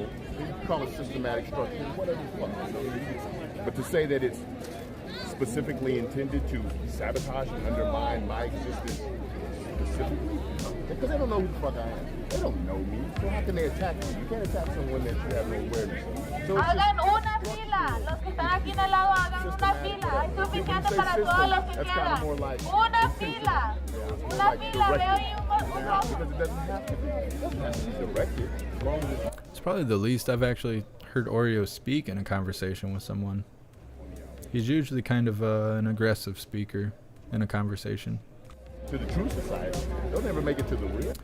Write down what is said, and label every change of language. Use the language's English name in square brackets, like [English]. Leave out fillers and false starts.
[English] You can call it systematic structure, whatever you want. But to say that it's specifically intended to sabotage and undermine my existence specifically, because they don't know who the fuck I am. They don't know me, so how can they attack me? You can't attack someone that you have no awareness of. So [Spanish] hagan una fila, los que están aquí en el lado hagan una fila, hay suficiente para todos los que quedan. Una fila, veo y [English] because it doesn't have to be. It doesn't have to be directed. It's probably the least I've actually heard Oreo speak in a conversation with someone. He's usually kind of an aggressive speaker in a conversation. To the true society, they'll never make it to the real.